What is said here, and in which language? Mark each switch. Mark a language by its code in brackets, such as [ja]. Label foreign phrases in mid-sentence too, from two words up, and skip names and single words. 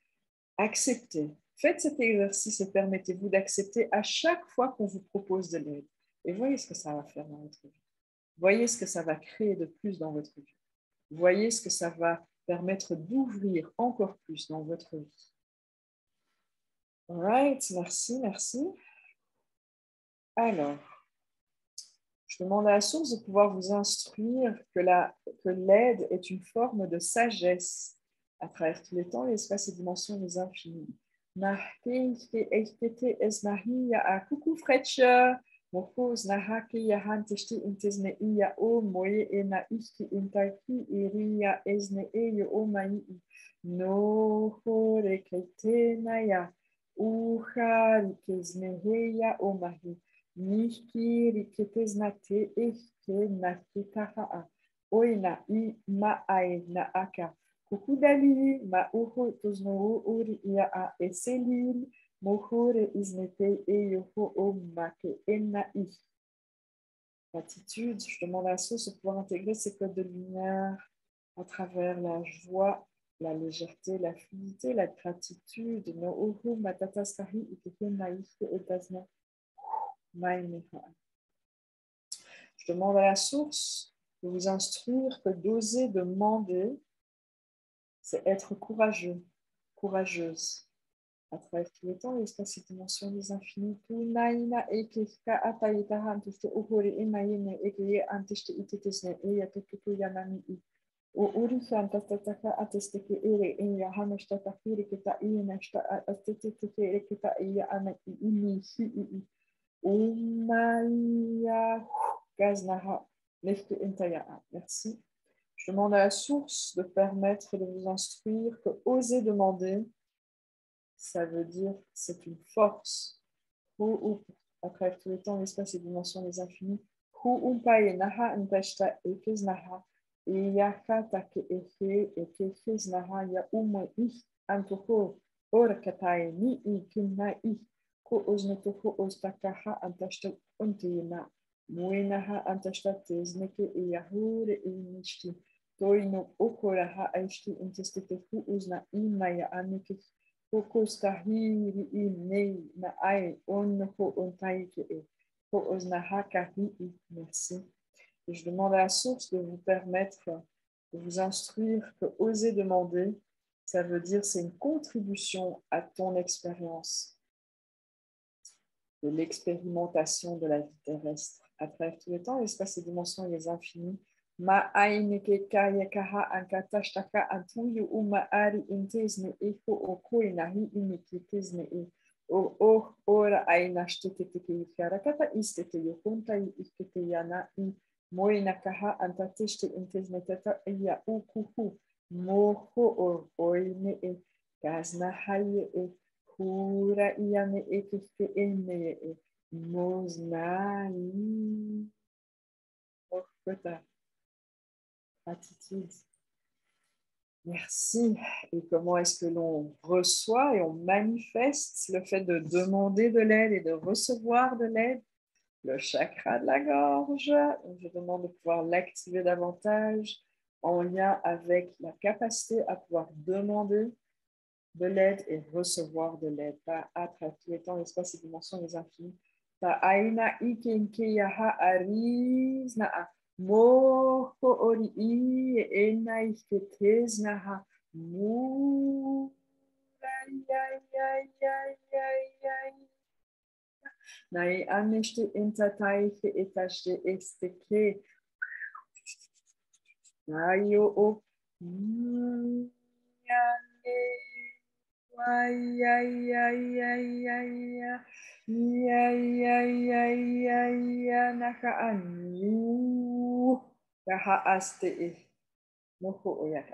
[fr] Acceptez. Faites cet exercice et permettez-vous d'accepter à chaque fois qu'on vous propose de l'aide. Et voyez ce que ça va faire dans votre vie. Voyez ce que ça va créer de plus dans votre vie. Voyez ce que ça va permettre d'ouvrir encore plus dans votre vie. [en] All right, [fr] merci, merci. Alors, je demande à la source de pouvoir vous instruire que l'aide est une forme de sagesse à travers tous les temps, l'espace et dimensions des infinis. Coucou Fletcher, Mokos Nahaki Yahan Tishti Intesne Iya O Moye Ena Ishki Intaki Iria Esne Eyo O Mai No Horekete Naya Uha Rikezne Heya O Mahi Nishki Riketeznate Eshke Nakitaha Oina I Maae Naaka. Coucou Dali, ma uho tozno uri ia a eselil, mohure iznete e yoho o make enna I. Gratitude, je demande à la source de pouvoir intégrer ces codes de lumière à travers la joie, la légèreté, la fluidité, la gratitude. No uhu matataskahi ikeke naike etazna maineha. Je demande à la source de vous instruire que d'oser demander, c'est être courageux, courageuse. À travers tous les temps, l'espace et dimension des infinis. Tout naina ekeka ataita hantiste uhori imayene ekeye antiste itetesne eya tetuku yanami I. O uri fantastataka atesteke ere eya hamestataki reketa ienashta asteteteke reketa eya ana ini hi I. Umaya gaznaha lefke intaya. Merci. Je demande à la source de permettre de vous instruire que oser demander, ça veut dire c'est une force. À travers tout le temps, l'espace et dimensions des infinis. Umpaye naha ntashta ekez naha yaka take ehe ekez naha ya umo I antoko orkataye ni I kinna I ko oznotoko ostakaha antashta onteyena muenaha antashta tezneke yahure inishti toino okoraha aishti intesteke uzna imaya anike Kokostahiri nei na ai on ko ontaike e ko osnahaka hi. Merci. Et je demande à la source de vous permettre de vous instruire que oser demander, ça veut dire c'est une contribution à ton expérience de l'expérimentation de la vie terrestre à travers tout le temps, l'espace et dimensions et les infinis. Ma aineke kaya kaha ankatastaka antuyu uma ari intesne eko oko inahi inikitesne e o ora ainashtete teke karakata istete yokunta ikete yana I moina kaha antateste intesne tata iya ukuhu moho o oine e kazna haye e Pura iane ekeke ene e mosnai orkota. Gratitude. Merci. Et comment est-ce que l'on reçoit et on manifeste le fait de demander de l'aide et de recevoir de l'aide? Le chakra de la gorge. Je demande de pouvoir l'activer davantage en lien avec la capacité à pouvoir demander de l'aide et recevoir de l'aide. Ta atra tous les temps, l'espace et dimensions, les infinis. Ta aina ikenke yaha ariz na a moho ori I ena iketez na ha mu Nai aneshte entatai ke etashte esteke Nayo o naka anu kaha aste moko oyaka.